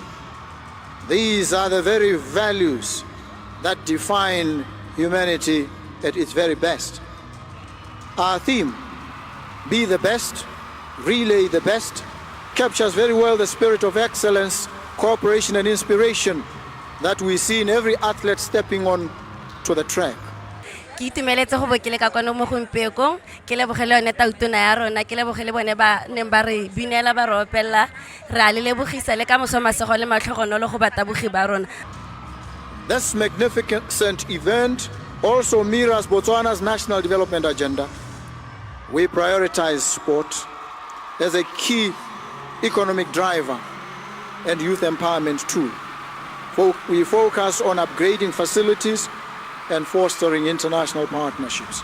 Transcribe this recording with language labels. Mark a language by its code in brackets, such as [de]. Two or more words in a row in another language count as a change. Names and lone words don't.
[en] These are the very values that define humanity at its very best. Our theme, Be the Best, Relay the Best, captures very well the spirit of excellence, cooperation and inspiration that we see in every athlete stepping on to the track. [tn] Ke itumeletse go bo ke le ka kwano mo gompiekong ke lebogele yone Tautona ya rona ke lebogele bone ba neng ba re binela ba re opella re a le lebogisa le ka mosomasego le matlhogonolo go batabogi ba rona. [en] This magnificent event also mirrors Botswana's national development agenda. We prioritize sport as a key economic driver and youth empowerment tool. We focus on upgrading facilities and fostering international partnerships.